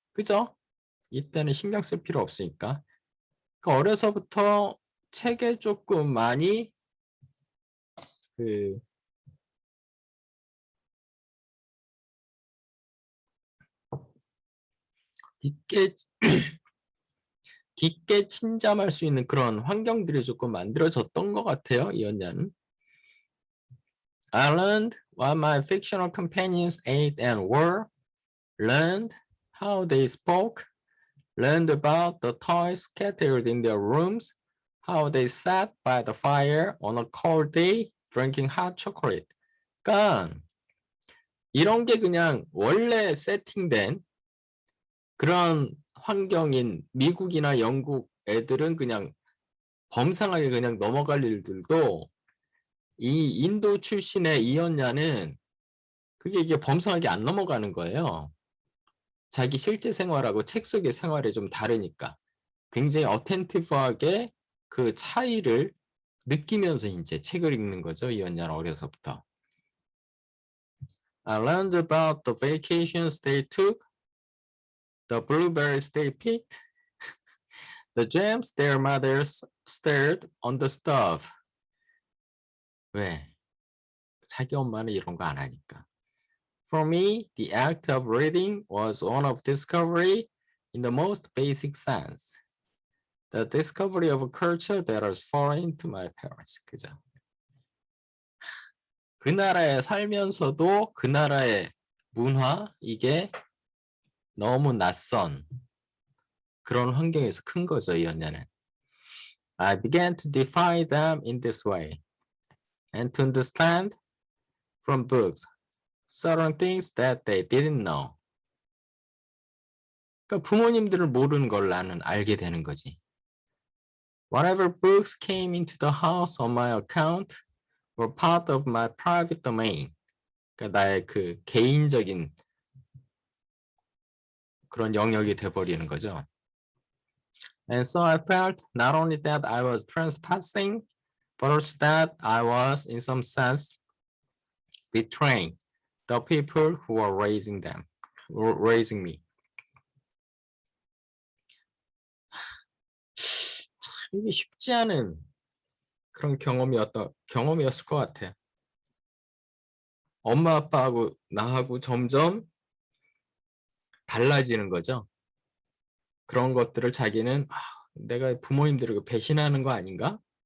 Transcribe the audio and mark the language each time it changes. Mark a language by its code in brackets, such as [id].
[ko] 그죠? 이때는 신경 쓸 필요 없으니까. 그러니까 어려서부터 책에 조금 많이 깊게 깊게 침잠할 수 있는 그런 환경들이 조금 만들어졌던 것 같아요. 이 연자는. [en] I learned what my fictional companions ate and wore, learned how they spoke, learned about the toys scattered in their rooms, how they sat by the fire on a cold day drinking hot chocolate. [ko] 그러니까 이런 게 그냥 원래 세팅된 그런 환경인 미국이나 영국 애들은 그냥 범상하게 그냥 넘어갈 일들도 이 인도 출신의 이언냐는 그게 이게 범상하게 안 넘어가는 거예요. 자기 실제 생활하고 책 속의 생활이 좀 다르니까 굉장히 어텐티브하게 그 차이를 느끼면서 이제 책을 읽는 거죠. 이언냐는 어려서부터. [en] I learned about the vacations they took, the blueberries they picked, the jams their mothers stirred on the stove. [ko] 왜? 자기 엄마는 이런 거 안 하니까. [en] For me, the act of reading was one of discovery in the most basic sense. The discovery of a culture that was foreign to my parents. [ko] 그죠? 그 나라에 살면서도 그 나라의 문화, 이게 너무 낯선 그런 환경에서 큰 거죠, 이 연야는. [en] I began to define them in this way and to understand from books certain things that they didn't know. [ko] 그러니까 부모님들을 모르는 걸 나는 알게 되는 거지. [en] Whatever books came into the house on my account were part of my private domain. [ko] 그러니까 나의 그 개인적인 그런 영역이 돼버리는 거죠. [en] And so I felt not only that I was trespassing, but also that I was, in some sense, betraying the people who were raising me. [ko] 참 이게 쉽지 않은 그런 경험이었을 것 같아. 엄마 아빠하고 나하고 점점 달라지는 거죠. 그런 것들을 자기는 내가 부모님들을 배신하는 거 아닌가?